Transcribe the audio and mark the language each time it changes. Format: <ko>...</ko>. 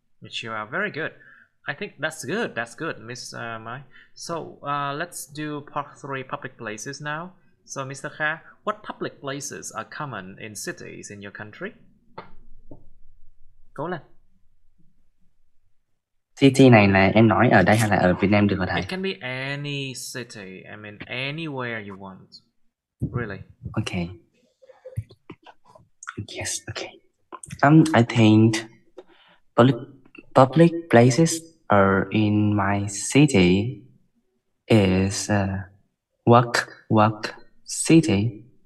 <en>Chill out. Very good. I think that's good. That's good, Miss Mai. So let's do part 3, public places now. So Mr. Kha, what public places are common in cities in your country?</en> <vi>Cố lên. City này là em nói ở đây hay là ở Việt Nam được hả thầy?</vi> <en>It can be any city. I mean anywhere you want. Really. Okay. Yes. Okay. I think public places are in my city is walk city.</en>